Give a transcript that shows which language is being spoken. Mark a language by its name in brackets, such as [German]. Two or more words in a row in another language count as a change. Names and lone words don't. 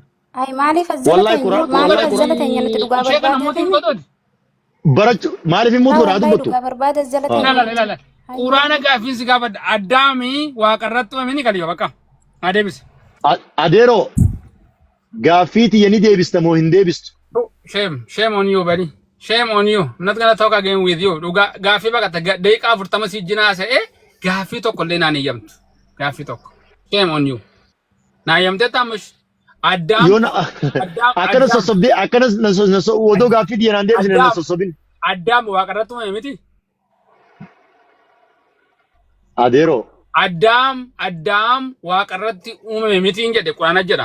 [Oromo] Ay maaliif azzala teenya nuti dhugaa barbaadatu. Barachu maaliif immoo godhaa dubbatu. Dhugaa barbaada azzala teenya. Quraana gaaffiin si gaafadha addaamii waaqarratti uumamini kaliyo bakka. Adeebise. Adeeroo gaaffii tiyya ni deebista moo hin deebistu? [English] Shame on you, buddy. Shame on you. I'm not gonna talk again with you. [Oromo] Gaaffii baqata daqiiqaa 40 si jinaa se'ee gaaffii tokko illee naan eeyyamtu. Gaaffii tokko. [English] Shame on you. [Oromo] Naa eeyyamtee taa'amush. Akkana sossobdee akkana odoo gaaffii tiyya naan deebisne na sossobin. Addaam waaqarratti uumame miti. Adeeroo. Addaam waaqarratti uumame miti hin jedhe Quraana jedha.